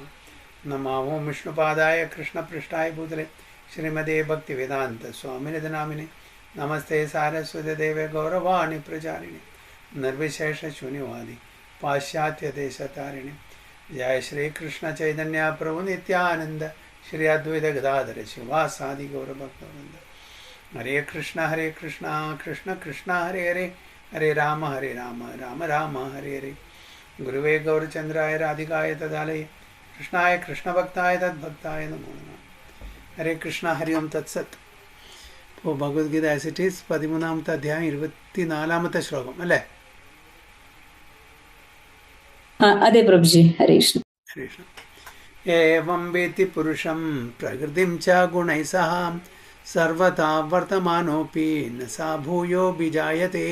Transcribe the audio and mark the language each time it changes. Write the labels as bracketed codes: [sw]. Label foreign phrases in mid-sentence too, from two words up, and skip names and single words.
[sa] नमो विष्णुपादाय कृष्णपृष्ठाय भूतले श्रीमते भक्तिवेदान्त स्वामिनिधि नामिने नमस्ते सारस्वती देवे गौरवाणि प्रचारिणे निर्विशेष शून्यवादी पाश्चात्य देशतारिणे। जय श्री कृष्ण चैतन्य प्रभु नित्यानंद श्री अद्वैत गदाधर शिवासादि गौरभक्तवृंद। हरे कृष्ण कृष्ण कृष्ण हरे हरे हरे राम राम राम हरे हरे। गुरुवे गौरचंद्राय राधिकाय तदालय कृष्णाय कृष्ण भक्ताय तद्भक्ताय नमो नमः। हरे कृष्ण हरि ओम तत्सत्। [ml] ഇപ്പോൾ ഭഗവത്ഗീത ആസ് ഇറ്റ് ഈസ് 13-ാമത്തെ അധ്യായം 24-ാമത്തെ ശ്ലോകം അല്ലേ? അതെ പ്രഭുജി. [sa] हरे कृष्ण. हरे कृष्ण. एवं वेत्ति पुरुषं प्रकृतिं च गुणैः सह सर्वथा वर्तमानोऽपि न स भूयो विजायते.